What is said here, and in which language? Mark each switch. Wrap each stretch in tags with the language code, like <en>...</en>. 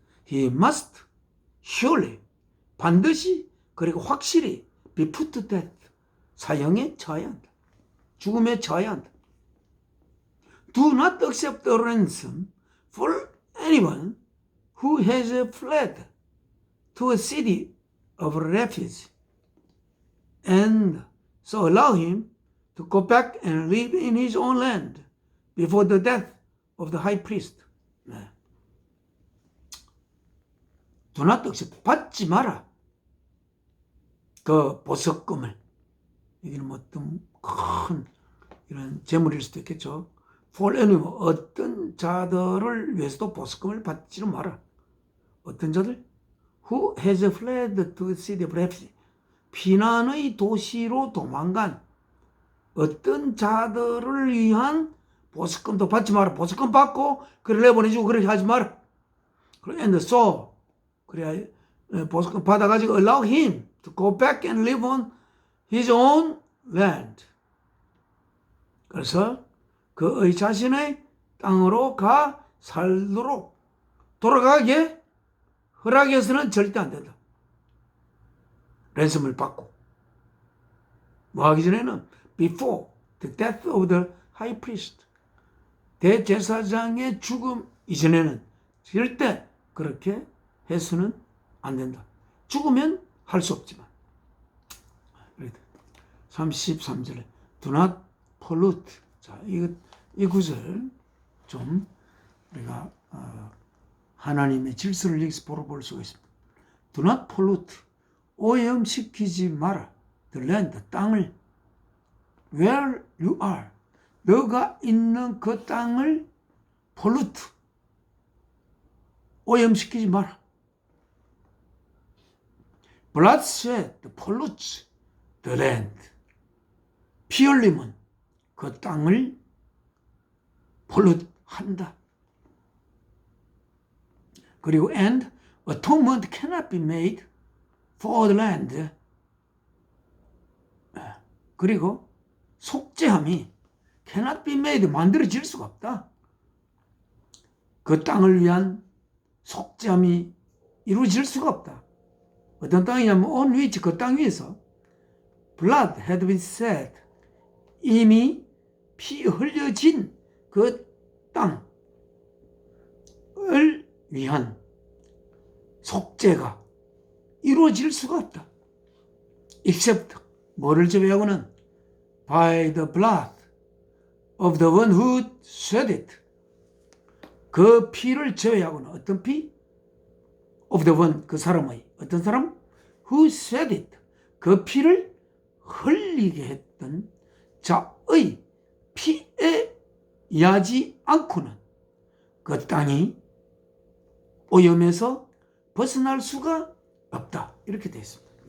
<en>He must surely,</en> <ko>반드시, 그리고 확실히</ko> <en>be put to death.</en> <ko>사형에 처해야 한다. 죽음에 처해야 한다.</ko> <en>Do not accept a ransom for anyone who has fled to a city of refuge and so allow him to go back and live in his own land before the death of the high priest.</en> <ko>네.</ko> <en>Do not accept.</en> <ko>받지 마라. 그 보석금을. 이게 뭐 어떤 큰 이런 재물일 수도 있겠죠.</ko> <en>For anyone,</en> <ko>어떤 자들을 위해서도 보석금을 받지는 마라. 어떤 자들?</ko> <en>Who has fled to the city of refuge.</en> <ko>피난의 도시로 도망간 어떤 자들을 위한 보석금도 받지 마라. 보석금 받고 그를 내보내주고 그렇게 하지 마라.</ko> <en>And so</en> <ko>그래야 보석금 받아가지고</ko> <en>allow him to go back and live on his own land.</en> <ko>그래서 그의 자신의 땅으로 가 살도록 돌아가게 허락해서는 절대 안 된다. 랜섬을 받고 뭐 하기 전에는</ko> <en>before the death of the high priest.</en> <ko>대제사장의 죽음 이전에는 절대 그렇게 해서는 안 된다. 죽으면 할 수 없지만. 33절에</ko> <en>do not pollute.</en> <ko>자, 이 구절 좀 우리가 하나님의 질서를 여기서 보러 수가 있습니다.</ko> <en>Do not pollute.</en> <ko>오염시키지 마라.</ko> <en>The land,</en> <ko>땅을.</ko> <en>Where you are.</en> <ko>너가 있는 그 땅을 pollute. 오염시키지 마라.</ko> <en>Bloodshed pollutes the land.</en> <ko>피 흘림은 그 땅을 pollute,한다. 그리고 and atonement cannot be made for the land. 그리고 속죄함이</ko> <en>cannot be made,</en> <ko>만들어질 수가 없다. 그 땅을 위한 속죄함이 이루어질 수가 없다. 어떤 땅이냐면</ko> <en>on which</en> <ko>그 땅 위에서</ko> <en>blood had been shed</en> <ko>이미 피 흘려진 그 땅을 위한 속죄가 이루어질 수가 없다.</ko> <en>except</en> <ko>뭐를 제외하고는</ko> <en>by the blood of the one who shed it.</en> <ko>그 피를 제외하고는 어떤 피?</ko> <en>of the one</en> <ko>그 사람의 어떤 사람?</ko> <en>who shed it.</en> <ko>그 피를 흘리게 했던 자의 피에 의하지 않고는 그 땅이 오염에서 벗어날 수가 없다. 이렇게 되어 있습니다.</ko>